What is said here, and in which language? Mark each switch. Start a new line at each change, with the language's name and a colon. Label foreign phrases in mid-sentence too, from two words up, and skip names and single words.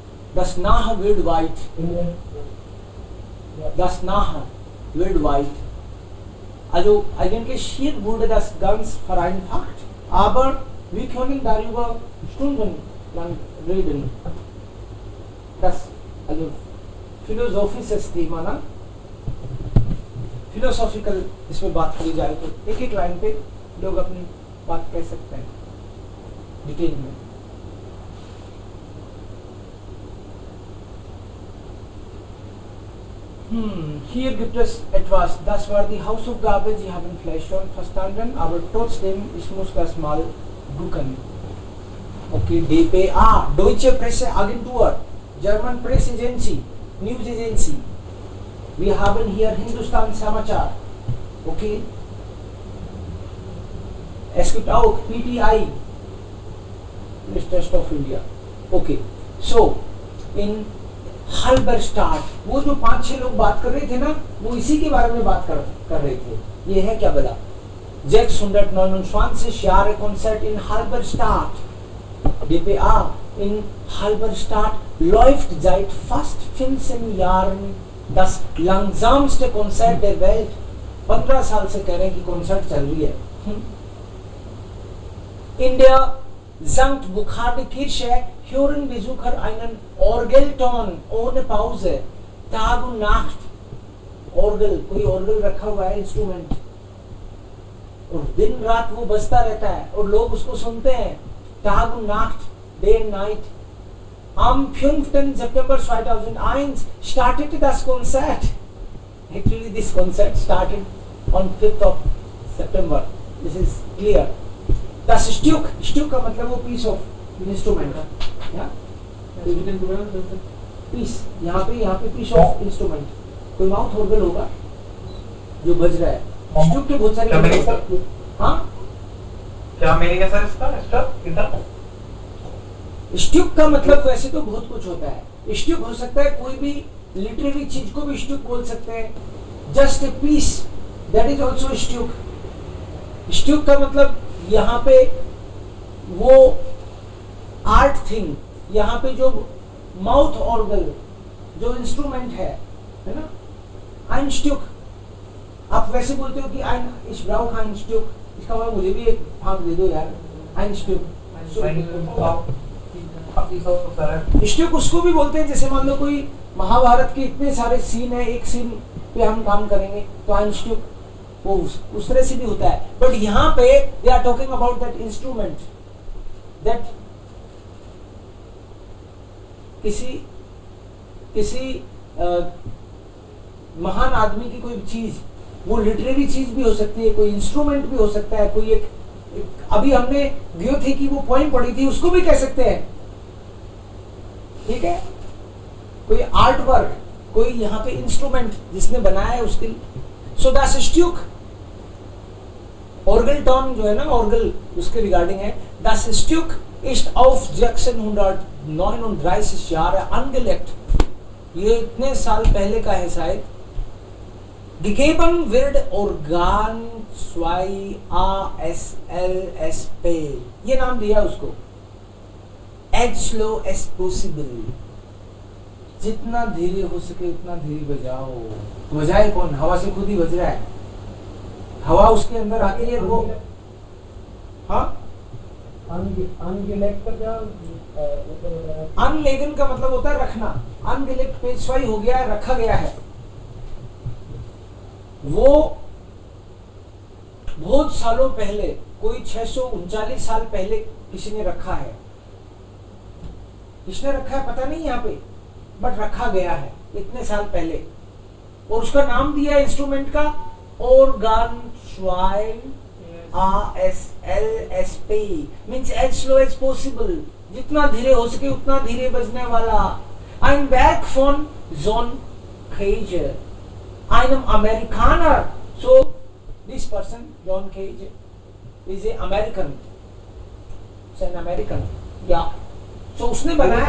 German: Das Nahe weltweit. Das Nahe weltweit. Also eigentlich hier wurde das ganz vereinfacht, aber wir können darüber stundenlang reden. Das, also philosophisches Thema
Hindi: ना, philosophical इसमें बात करी जाए तो एक एक लाइन पे लोग अपनी बात कह सकते हैं डिटेल में.
German: Hier gibt es etwas, das war die Hausaufgabe, Sie haben vielleicht schon verstanden, aber trotzdem, ich muss das mal gucken. Okay, DPA, Deutsche Presseagentur,
English: German Press Agency, News Agency.
German: Wir haben hier Hindustan Samachar. Okay. Es gibt auch PTI, Trust of India. Okay. So, in Halberstadt,
Hindi: वो जो 5-6 लोग बात कर रहे थे ना, वो इसी के बारे में बात कर रहे थे. ये है क्या बोला?
German: 629 Jahre Konzert in Halberstadt. DPA in Halberstadt läuft seit fast 15 Jahren das langsamste Konzert der Welt.
Hindi: 15 साल से कह रहे हैं कि कॉन्सर्ट चल रही है.
German: In der St. Burkhard-Kirche hören Besucher einen Orgelton ohne Pause, Tag und Nacht. Orgel,
Hindi: कोई orgel रखा हुआ है इंस्ट्रूमेंट, और दिन रात वो बजता रहता है और लोग उसको सुनते हैं.
German: Tag und Nacht,
English: Day and Night.
German: Am 5. September 2001 startete das Konzert.
English: Actually, this concert started on 5th of September. This is clear.
German: Das Stück
Hindi: का मतलब वो
English: piece of instrument
Hindi: है, या? Piece, यहाँ पे
English: piece of instrument.
Hindi: कोई
English: mouth organ
Hindi: होगा जो बज रहा है. स्टुक के बहुत सारे. हाँ? क्या मीनिंग है सर इसका? स्टुक स्टुक का मतलब वैसे तो बहुत कुछ होता है. स्टुक हो सकता है कोई भी लिटरेरी चीज को भी स्टुक बोल सकते हैं.
English: Just a piece, that is also Stück.
Hindi: स्टुक का मतलब यहाँ पे वो
English: art thing,
Hindi: यहाँ पे जो
English: mouth organ
Hindi: जो इंस्ट्रूमेंट है ना,
German: ein Stück.
Hindi: आप वैसे बोलते हो कि
German: ich brauche ein Stück,
Hindi: इसका मतलब मुझे भी एक भाग दे दो यार.
German: ein Stück.
Hindi: स्टुक उसको भी बोलते हैं, जैसे मान लो कोई महाभारत के इतने सारे सीन है, एक सीन पे हम काम करेंगे तो
German: ein Stück
Hindi: वो उस तरह से भी होता है. बट यहाँ पे
English: they are talking about that instrument, that
Hindi: किसी महान आदमी की कोई चीज, वो लिटरेरी चीज भी हो सकती है, कोई इंस्ट्रूमेंट भी हो सकता है, कोई एक अभी हमने ग्योथे की वो पोएम पढ़ी थी, उसको भी कह सकते हैं. ठीक है, कोई
English: art work,
Hindi: कोई यहाँ पे इंस्ट्रूमेंट जिसने बनाया है उसके.
German: सो das Stück, Orgelton
Hindi: जो है ना, ऑर्गल उसके रिगार्डिंग है.
German: Das Stück ist auf 639 Jahre angelegt.
Hindi: ये इतने साल पहले का है शायद.
German: Gegeben wird Organ 2 ASLSP,
Hindi: ये नाम दिया उसको.
English: As slow as possible,
Hindi: जितना धीरे हो सके उतना धीरे बजाओ. बजाए कौन? हवा से खुद ही बज रहा है. हवा उसके अंदर आती है वो. हाँ, अनलेगन का मतलब होता है रखना. अनगेलेक्ट पेशवाई हो गया है, रखा गया है. वो बहुत सालों पहले, कोई 639 साल पहले किसी ने रखा है. किसने रखा है पता नहीं यहाँ पे, बट रखा गया है इतने साल पहले. और उसका नाम दिया इंस्ट्रूमेंट का ऑर्गन 2 ASLSP, मींस
English: as slow as possible,
Hindi: जितना धीरे हो सके उतना धीरे बजने वाला.
German: Ein Werk von John Cage, einem Amerikaner.
English: So this person, John Cage, is a American. It's an American. Yeah. So
Hindi: उसने बनाया.